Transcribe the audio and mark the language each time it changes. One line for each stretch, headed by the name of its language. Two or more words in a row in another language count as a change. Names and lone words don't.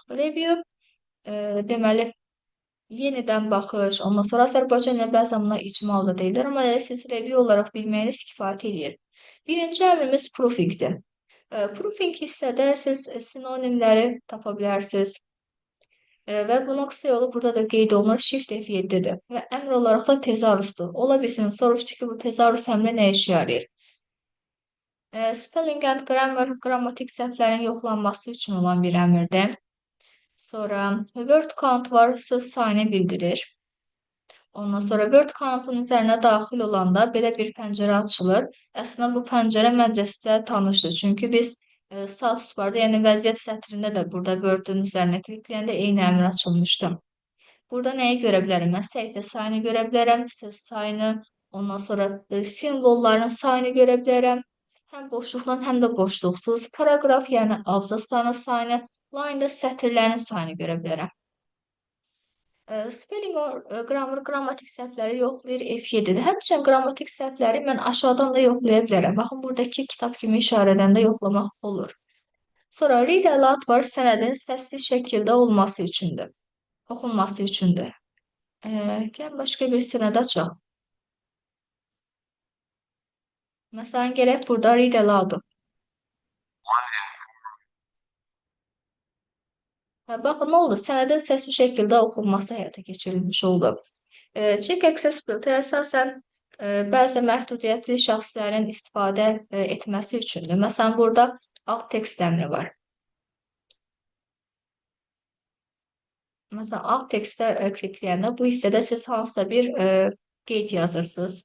Azerbaijani: Review deməli yenidən baxış, ondan sonra Azərbaycan ilə bəzən buna icmal da deyilir, amma elə siz review olaraq bilməyiniz kifayət edir. Birinci əmrimiz proofingdir. Proofing hissədə siz sinonimləri tapa bilərsiniz. Və bunun qısa yolu burada da qeyd olunur, Shift F7-dir və əmr olaraq da tezarusdur. Ola bilsin, soruşdu ki, bu tezarus əmri nə işə yarayır?
English: Spelling and grammar,
Azerbaijani: qrammatik səhvlərin yoxlanması üçün olan bir əmrdir. Sonra
English: word count
Azerbaijani: var, söz sayını bildirir. Ondan sonra
English: word count'un
Azerbaijani: üzərinə daxil olanda belə bir pəncərə açılır. Əslində bu pəncərə məncə sizə tanışdır. Çünki biz
English: status barda,
Azerbaijani: yəni vəziyyət sətrində də burada word'ün üzərinə klikləyəndə eyni əmr açılmışdı. Burada nəyi görə bilərəm? Mən səhifə sayını görə bilərəm, söz sayını, ondan sonra simvolların sayını görə bilərəm. Həm boşluqdan, həm də boşluqsuz. Paraqraf, yəni abzasların sayını, line-da sətirlərin sayını görə bilərəm.
English: Spelling or grammar,
Azerbaijani: qrammatik səhvləri yoxlayır F7-də. Həmçinin qrammatik səhvləri mən aşağıdan da yoxlaya bilərəm. Baxın, buradakı kitab kimi işarədən də yoxlamaq olur. Sonra
English: read aloud
Azerbaijani: var, sənədin səssiz şəkildə olması üçündür. Oxunması üçündür. Gəlin başqa bir sənəd açaq. Məsələn, gələk burada
English: read aloud.
Azerbaijani: Baxın, nə oldu? Sənədin səssiz şəkildə oxunması həyata keçirilmiş oldu.
English: Check accessibility
Azerbaijani: əsasən bəzi məhdudiyyətli şəxslərin istifadə etməsi üçündür. Məsələn, burada
English: alt tekst
Azerbaijani: əmri var. Məsələn,
English: alt tekstə
Azerbaijani: klikləyəndə bu hissədə siz hansısa bir qeyd yazırsınız.